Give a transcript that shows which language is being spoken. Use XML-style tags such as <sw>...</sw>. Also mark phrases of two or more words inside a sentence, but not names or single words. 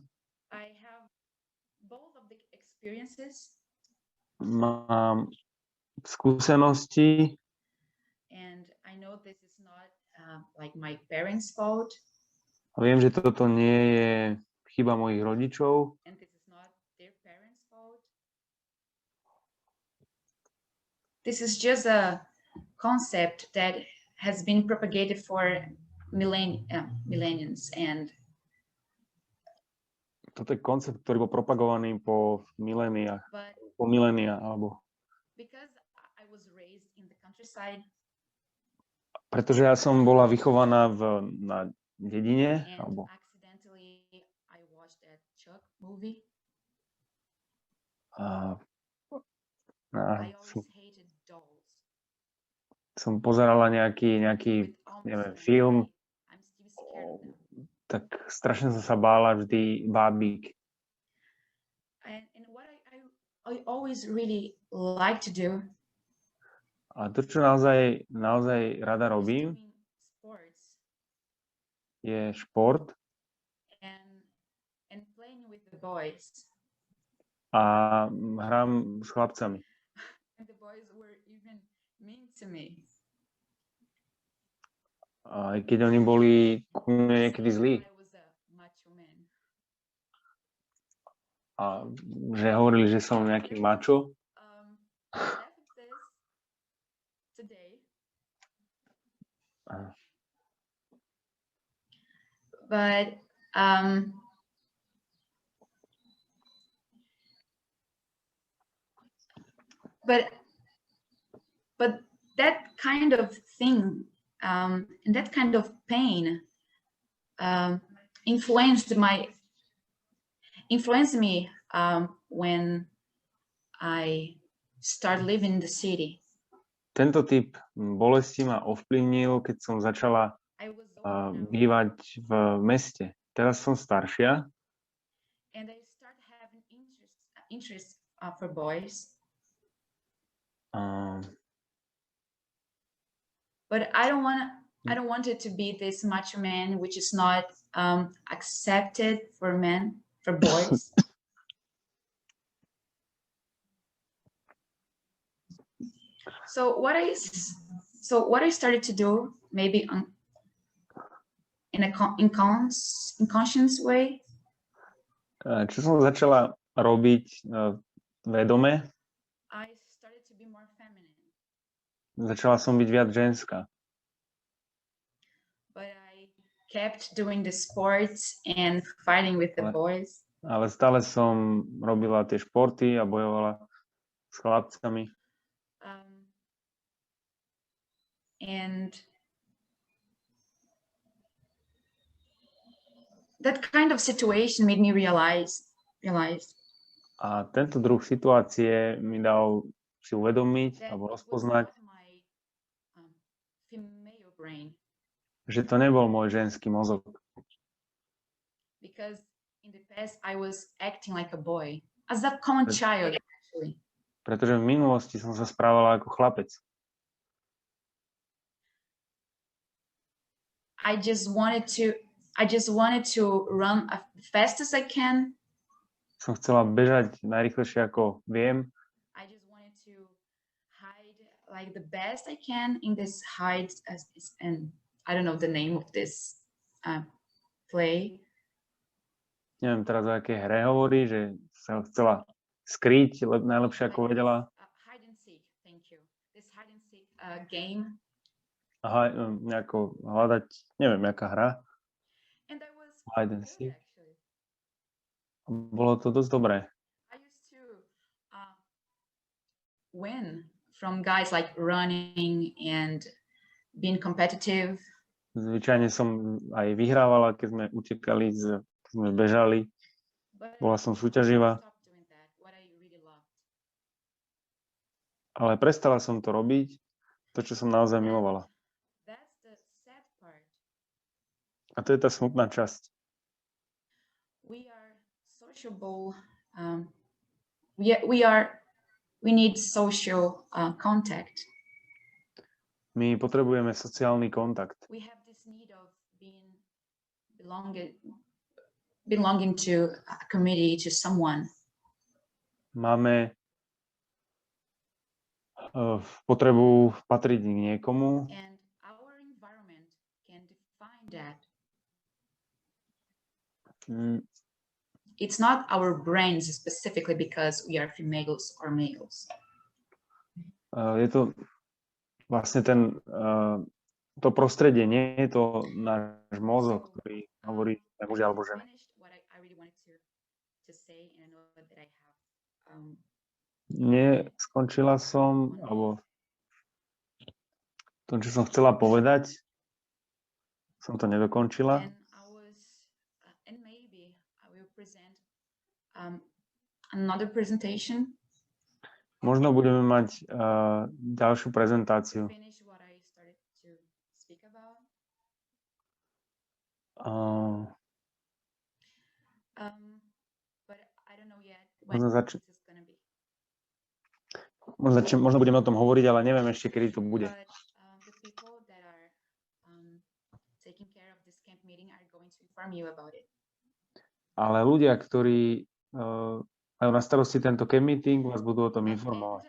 <en>I have both of the experiences.</en> <sk>Mám skúsenosti.</sk> <en>And I know this is not like my parents' fault.</en> <sk>A viem, že toto nie je chyba mojich rodičov.</sk> <en>And this is not their parents' fault. This is just a concept that has been propagated for millenniums, and</en> <sk>toto je koncept, ktorý bol propagovaný po milénia, alebo</sk> <en>because I was raised in the countryside,</en> <sk>pretože ja som bola vychovaná na dedine, alebo</sk> <en>accidentally I watched that Chuck movie. I always hated dolls.</en> <sk>Som pozerala nejaký neviem, film, tak strašne som sa bála vždy bábík.</sk> <en>And what I always really like to do,</en> <sk>a to, čo naozaj rada robím, je šport</sk> <en>and playing with the boys.</en> <sk>A hrám s chlapcami.</sk> <en>And the boys were even mean to me.</en> <sk>Aj keď oni boli ku mne niekedy zlí. A že hovorili, že som nejaký mačo.</sk> <en>But that kind of thing, and that kind of pain influenced me when I started living in the city.</en> <sk>Tento typ bolesti ma ovplyvnil, keď som začala bývať v meste. Teraz som staršia.</sk> <en>And I started having interest for boys. But I don't want it to be this macho man, which is not accepted for boys. So what I started to do, maybe in a inconscious way.</en> <sk>Čo som začala robiť vedome?</sk> <en>I started to be more feminine.</en> <sk>Začala som byť viac ženská.</sk> <en>But I kept doing the sports and fighting with the boys.</en> <sk>Ale stále som robila tie športy a bojovala s chlapcami.</sk> <en>And that kind of situation made me realize.</en> <sk>A tento druh situácie mi dal si uvedomiť alebo rozpoznať, že to nebol môj ženský mozog.</sk> <en>Because in the past I was acting like a boy, as a common child actually.</en> <sk>Pretože v minulosti som sa správala ako chlapec.</sk> <en>I just wanted to run as fast as I can.</en> <sk>Som chcela bežať najrýchlejšie ako viem.</sk> <en>I just wanted to hide like the best I can in this and I don't know the name of this play.</en> <sk>Neviem teraz, o akej hre hovorí, že sa chcela skryť najlepšie ako vedela.</sk> <en>Hide and seek, thank you. This hide and seek game.</en> <sk>Aha, nejako hľadať, neviem, aká hra.</sk> <en>And I was Hide and seek. actually.</en> <sk>Bolo to dosť dobré.</sk> <en>I used to win from guys like running and being competitive.</en> <sk>Zvyčajne som aj vyhrávala, keď sme utekali, keď sme bežali. Bola som súťaživá. Ale prestala som to robiť, to, čo som naozaj milovala. A to je tá smutná časť.</sk> <en>We are sociable. We need social contact.</en> <sk>My potrebujeme sociálny kontakt.</sk> <en>We have this need of belonging to a community, to someone.</en> <sk>Máme potrebu patriť k niekomu.</sk> <en>And our environment can define that. It's not our brains specifically because we are females or males.</en> <sk>Je to vlastne to prostredie, nie je to náš mozog, ktorý hovorí muži alebo ženy. Nie, skončila som, alebo to, čo som chcela povedať, som to nedokončila.</sk> <en>And maybe I will present another presentation.</en> <sk>Možno budeme mať ďalšiu prezentáciu.</sk> <en>Finish what I started to speak about. But I don't know yet when this is gonna be.</en> <sk>Možno budeme o tom hovoriť, ale neviem ešte, kedy to bude.</sk> <en>But the people that are taking care of this camp meeting are going to inform you about it.</en> <sk>Ale ľudia, ktorí majú na starosti tento</sk> <en>camp meeting,</en> <sk>vás budú o tom informovať.</sk>